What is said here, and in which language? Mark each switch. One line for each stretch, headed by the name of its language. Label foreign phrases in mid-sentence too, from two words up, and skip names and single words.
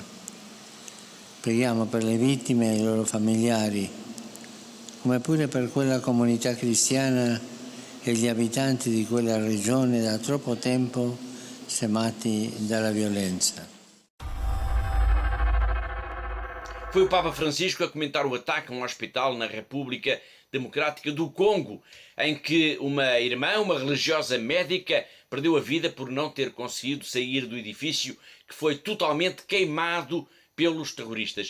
Italian: Preghiamo per le vittime e i loro familiari, come pure per quella comunità cristiana e gli abitanti di quella regione da troppo tempo semati dalla violenza.
Portuguese: Foi o Papa Francisco a comentar o ataque a um hospital na República Democrática do Congo, em que uma irmã, uma religiosa médica, perdeu a vida por não ter conseguido sair do edifício que foi totalmente queimado pelos terroristas.